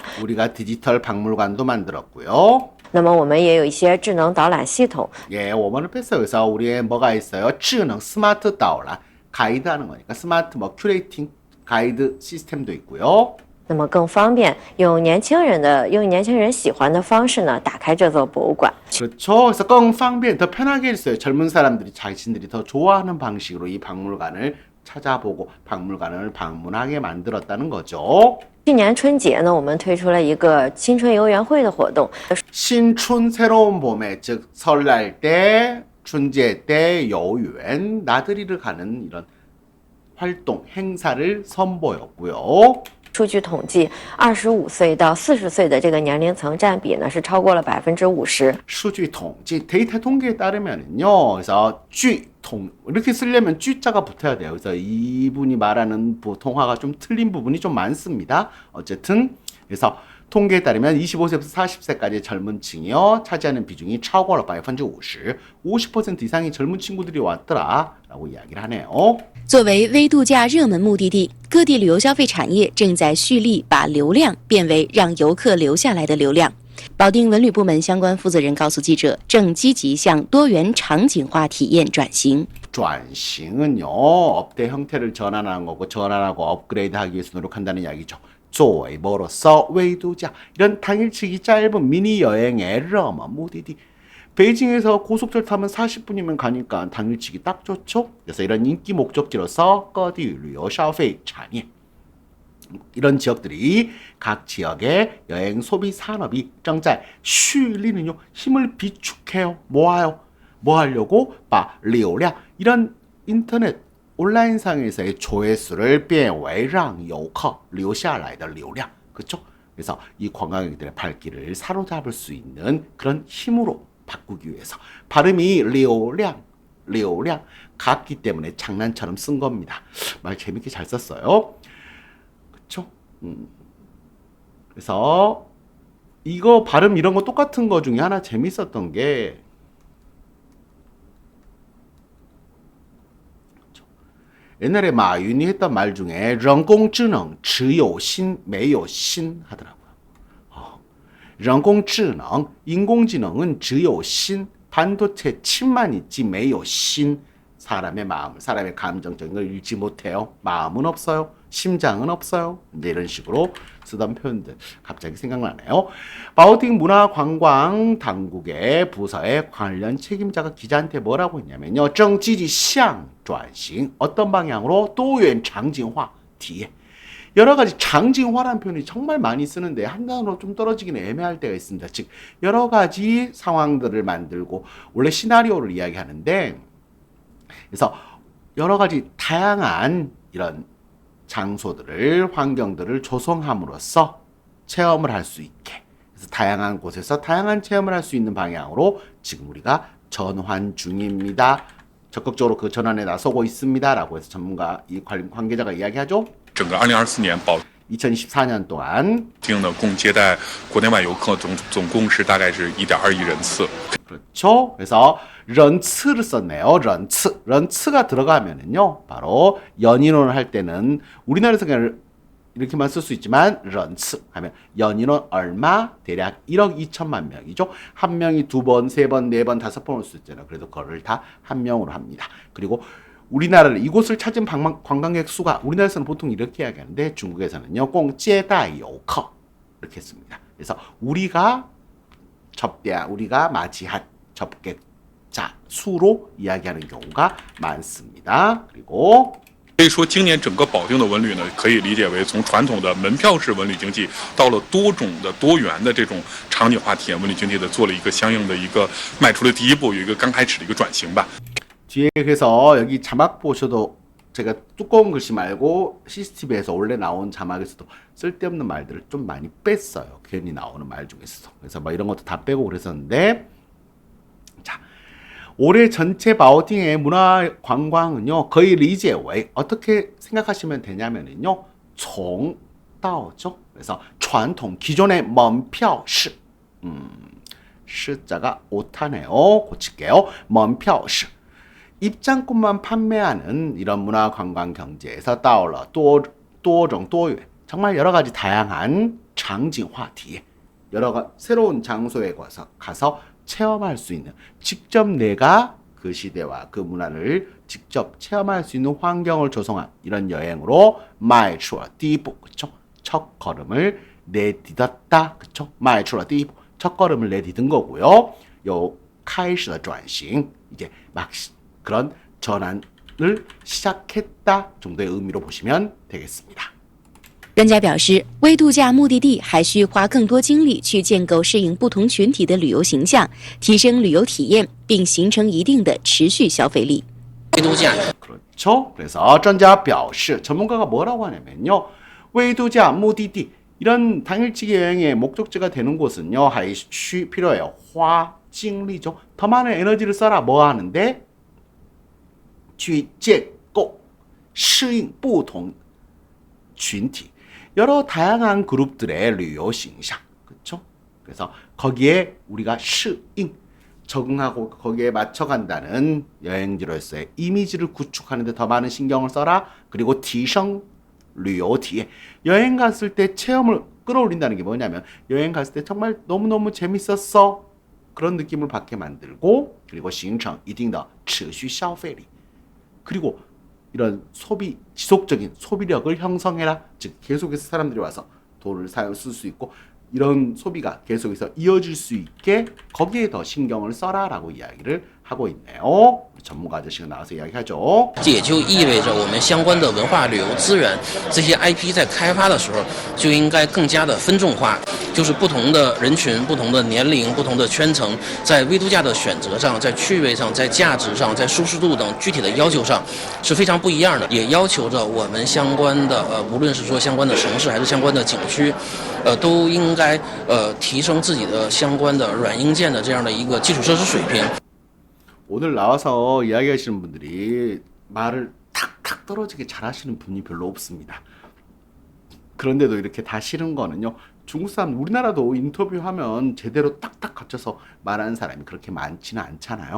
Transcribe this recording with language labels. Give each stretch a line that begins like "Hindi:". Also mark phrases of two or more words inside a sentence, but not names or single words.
Korean: 우리가 디지털 박물관도 만들었고요.
Chinese: 那么我们也有一些智能导览系统.
Korean: 예, 我们的 그래서 우리의 뭐가 있어요? 智能 스마트 导览 가이드 하는 거니까 스마트 큐레이팅 가이드 시스템도 있고요.
Chinese: 那么更方便用年轻人喜欢的方式呢，打开这座博物馆。
Korean: 그렇죠. 그래서
Chinese: 更方便,
Korean: 더 편하게 했어요. 젊은 사람들이 자신들이 더 좋아하는 방식으로 이 박물관을 찾아보고 박물관을 방문하게 만들었다는 거죠.
Chinese: 去年春节呢，我们推出了一个新春游园会的活动。
Korean: 신춘 새로운 봄에, 즉 설날 때 춘제 때 여유엔 나들이를 가는 이런 활동 행사를 선보였고요.
Chinese: 数据统计，25岁到40岁的这个年龄层占比呢是超过了50%。数据统计
Korean: 데이터 통계에 따르면은요. 그래서 이렇게 쓰려면 쥐자가 붙어야 돼요. 그래서 이분이 말하는 통화가 좀 틀린 부분이 좀 많습니다. 어쨌든 그래서 통계에 따르면 25세부터 40세까지 젊은 층이요 차지하는 비중이
Chinese: 超过了50%，
Korean: 50% 이상의 젊은 친구들이 왔더라라고 이야기를 하네요.
Chinese: 作为微度假热门目的地，各地旅游消费产业正在蓄力把流量变为让游客留下来的流量。保定文旅部门相关负责人告诉记者，正积极向多元场景化体验转型。
Korean: 转型은요 업대 형태를 전환하는 거고 전환하고 업그레이드하기 위해서 노력한다는 이야기죠. 作为 뭐로서 외도자 이런 당일치기 짧은 미니 여행의
Chinese: 热门目的地
Korean: 베이징에서 고속철 타면 40분이면 가니까 당일치기 딱 좋죠. 그래서 이런 인기 목적지로서
Chinese: 各地旅游消费产业
Korean: 이런 지역들이 각 지역의 여행 소비 산업이
Chinese: 正在蓄力
Korean: 는요 힘을 비축해요. 모아요. 뭐 하려고?
Chinese: 把流量
Korean: 이런 인터넷 온라인상에서의 조회수를
Chinese: 变为让游客留下来的流量
Korean: 그렇죠? 그래서 이 관광객들의 발길을 사로잡을 수 있는 그런 힘으로 바꾸기 위해서 발음이 流量 같기 때문에 장난처럼 쓴 겁니다. 말 재밌게 잘 썼어요. 그렇죠? 그래서 이거 발음 이런 거 똑같은 거 중에 하나 재밌었던 게 옛날에 마윤이 했던 말 중에
Chinese: 人工智能只有心没有心
Korean: 하더라고요.
Chinese: 人工智能
Korean: 인공지능은
Chinese: 只有心
Korean: 반도체 칩만 있지
Chinese: 没有心
Korean: 사람의 마음, 사람의 감정적인 걸 읽지 못해요. 마음은 없어요. 심장은 없어요. 이제 이런 식으로 쓰던 표현들 갑자기 생각나네요. 바오팅 문화관광당국의 부서의 관련 책임자가 기자한테 뭐라고 했냐면요.
Chinese: 正积极向转型
Korean: 어떤 방향으로
Chinese: 多元场景化体验
Korean: 여러 가지 장징화라는 표현이 정말 많이 쓰는데 한 단어로 좀 떨어지기는 애매할 때가 있습니다. 즉 여러 가지 상황들을 만들고 원래 시나리오를 이야기하는데 그래서 여러 가지 다양한 이런 장소들을 환경들을 조성함으로써 체험을 할 수 있게 그래서 다양한 곳에서 다양한 체험을 할 수 있는 방향으로 지금 우리가 전환 중입니다. 적극적으로 그 전환에 나서고 있습니다라고 해서 전문가 이 관계자가 이야기하죠.
Chinese: 整个2024年保
Korean: 2014년 동안
Chinese: 定的共接待国内外游客总共是大概是1.2亿人次。
Korean: 그렇죠. 그래서 런츠를 썼네요. 런츠가 들어가면은요. 바로 연인원을 할 때는 우리나라에서 그냥 이렇게만 쓸 수 있지만 런츠 하면 연인원 얼마? 대략 1억 2천만 명이죠. 한 명이 2번, 3번, 4번, 5번 올 수 있잖아요. 그래도 그거를 다 한 명으로 합니다. 그리고 우리나라를 이곳을 찾은 관광객 수가 우리나라에서는 보통 이렇게 이야기하는데 중국에서는요.
Chinese: 共接待游客
Korean: 이렇게 했습니다. 그래서 우리가 맞이한 접객자 수로 이야기하는 경우가 많습니다. 그리고
Chinese: 可以说，今年整个保定的文旅呢，可以理解为从传统的门票式文旅经济，到了多种的多元的这种场景化体验文旅经济的，做了一个相应的一个迈出了第一步，有一个刚开始的一个转型吧。
Korean: 뒤에 그래서 여기 자막 보셔도 제가 두꺼운 글씨 말고 CCTV에서 원래 나온 자막에서도 쓸데없는 말들을 좀 많이 뺐어요. 괜히 나오는 말 중에서도. 그래서 뭐 이런 것도 다 빼고 그랬었는데 자 올해 전체 바오팅의 문화 관광은요 거의 리제웨이 어떻게 생각하시면 되냐면은요 총다오죠. 그래서 传统 기존의 门票式 시자가 오타네요. 고칠게요. 门票式 입장권만 판매하는 이런 문화 관광 경제에서
Chinese: 到了多种多元
Korean: 정말 여러 가지 다양한 장징화 体验 여러 새로운 장소에 가서 체험할 수 있는 직접 내가 그 시대와 그 문화를 직접 체험할 수 있는 환경을 조성한 이런 여행으로
Chinese: 迈出了第一步
Korean: 그쵸? 첫 걸음을 내딛었다 그쵸?
Chinese: 迈出了第一步
Korean: 첫 걸음을 내딛은 거고요. 요
Chinese: 开始的转型
Korean: 이제 막 그런 전환을 시작했다 정도의 의미로 보시면 되겠습니다.
Chinese: 专家表示，微度假目的地还需花更多精力去建构适应不同群体的旅游形象，提升旅游体验，并形成一定的持续消费力。微度假
Korean: 그렇죠. 그래서 전자 表示 전문가가 뭐라고 하냐면요. 외도자, 무디디 이런 당일치기 여행의 목적지가 되는 곳은요. 하이쉬 필요해요. 화, 징리죠. 더 많은 에너지를 써라. 뭐 하는데?
Chinese: 去建构适应不同群体
Korean: 여러 다양한 그룹들의
Chinese: 旅游 形象.
Korean: 그렇죠? 그래서 거기에 우리가 适应 적응하고 거기에 맞춰간다는 여행지로서의 이미지를 구축하는 데 더 많은 신경을 써라. 그리고
Chinese: 提升旅游体验
Korean: 여행 갔을 때 체험을 끌어올린다는 게 뭐냐면 여행 갔을 때 정말 너무너무 재밌었어. 그런 느낌을 받게 만들고 그리고
Chinese: 形成一定的持续消费力
Korean: 그리고 이런 소비, 지속적인 소비력을 형성해라. 즉 계속해서 사람들이 와서 돈을 쓸 수 있고 이런 소비가 계속해서 이어질 수 있게 거기에 더 신경을 써라라고 이야기를 하고 있네요. 전문가 아저씨가 나와서 이야기하죠.
Chinese: 也就意味着我们相关的文化旅游资源，这些 IP 在开发的时候就应该更加的分众化，就是不同的人群、不同的年龄、不同的圈层，在微度假的选择上、在趣味上、在价值上、在舒适度等具体的要求上是非常不一样的，也要求着我们相关的无论是说相关的城市还是相关的景区，都应该提升自己的相关的软硬件的这样的一个基础设施水平。
Korean: 오늘 나와서 이야기하시는 분들이 말을 탁탁 떨어지게 잘하시는 분이 별로 없습니다. 그런데도 이렇게 다 싫은 거는요. 중국 사람, 우리나라도 인터뷰하면 제대로 딱딱 갖춰서 말하는 사람이 그렇게 많지는 않잖아요.